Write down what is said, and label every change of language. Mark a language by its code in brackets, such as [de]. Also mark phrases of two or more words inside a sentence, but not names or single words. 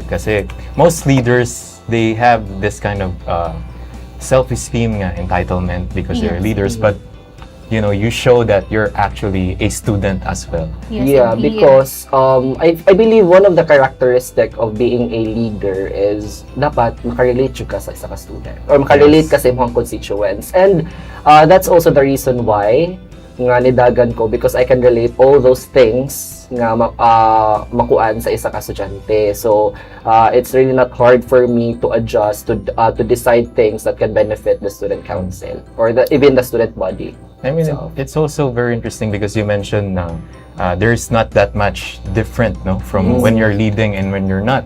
[en] Kasi most leaders, they have this kind of self-esteem nga, entitlement because they're Yes. leaders, but you know, you show that you're actually a student as well. Yes, Yeah, indeed. because I believe one of the characteristic of being a leader is [hil] dapat makarelate ka sa isa ka student or makarelate [en] Yes. [hil] ka sa imong constituents. [en] And that's also the reason why [hil] nga nidagan ko, [en] because I can relate all those things [hil] nga makuan sa isa ka estudyante. [en] So it's really not hard for me to adjust to decide things that can benefit the student council or even the student body. I mean, So- it's also very interesting because you mentioned there's not that much different, no, from when you're leading and when you're not.